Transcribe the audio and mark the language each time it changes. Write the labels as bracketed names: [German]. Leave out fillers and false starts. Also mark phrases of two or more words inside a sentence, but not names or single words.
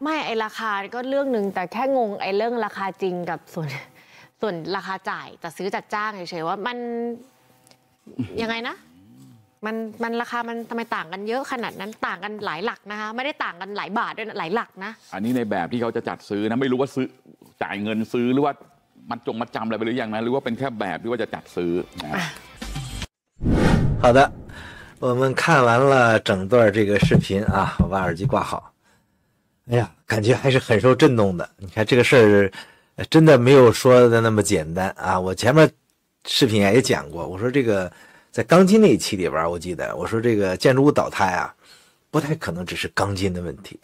[Thai] ไม่ไอราคาก็เรื่องนึงแต่แค่งงไอเรื่องราคาจริงกับส่วนราคาจ่ายจัดซื้อจัดจ้างเฉยๆว่ามันยังไงนะมันราคามันทำไมต่างกันเยอะขนาดนั้นต่างกันหลายหลักนะคะไม่ได้ต่างกันหลายบาทด้วยหลายหลักนะ อันนี้ในแบบที่เขาจะจัดซื้อนะไม่รู้ว่าซื้อจ่ายเงินซื้อหรือว่ามันมัดจำอะไรไปหรือยังนะหรือว่าเป็นแค่แบบที่ว่าจะจัดซื้อนะ [Chinese] 好的，我们看完了整段这个视频啊，我把耳机挂好。哎呀，感觉还是很受震动的。你看这个事儿，真的没有说的那么简单啊。我前面视频也讲过，我说这个在钢筋那一期里边，我记得我说这个建筑物倒塌呀，不太可能只是钢筋的问题。